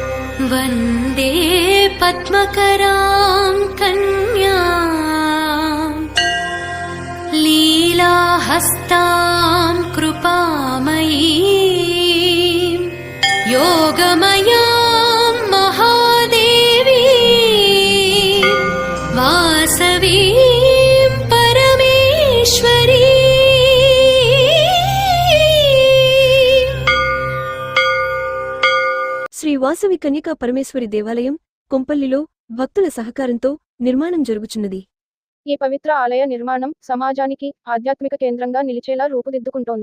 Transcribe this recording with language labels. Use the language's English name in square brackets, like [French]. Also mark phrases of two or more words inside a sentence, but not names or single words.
[Sanskrit] वन्दे पद्मकरां कन्यां लीलाहस्तां कृपामयीं योगमयां महादेवीं वासवीं परमेश्वरी। [Telugu] శ్రీ వాసవి కన్యకా పరమేశ్వరి దేవాలయం కొంపల్లిలో భక్తుల సహకారంతో నిర్మాణం జరుగుచున్నది. ఈ పవిత్ర ఆలయ నిర్మాణం సమాజానికి ఆధ్యాత్మిక కేంద్రంగా నిలిచేలా రూపుదిద్దుకుంటోంది.